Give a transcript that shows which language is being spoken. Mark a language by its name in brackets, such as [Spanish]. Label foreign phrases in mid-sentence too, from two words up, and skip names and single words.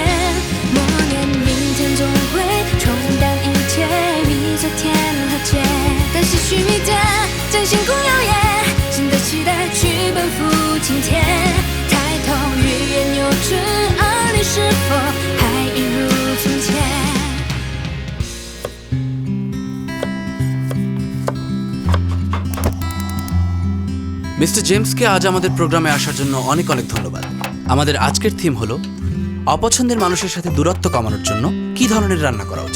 [Chinese] 默念明天总会冲淡一切，比昨天和解。但唏嘘一点，将星空耀眼，新的期待去奔赴今天。抬头欲言又止，而你是否还一如从前 [Bangla] মিস্টার জেমসকে আজ আমাদের প্রোগ্রামে আসার জন্য অনেক অনেক ধন্যবাদ। আমাদের আজকের থিম হলো অপছন্দের মানুষের সাথে দূরত্ব কমানোর জন্য কি ধরনের রান্না করা উচিত।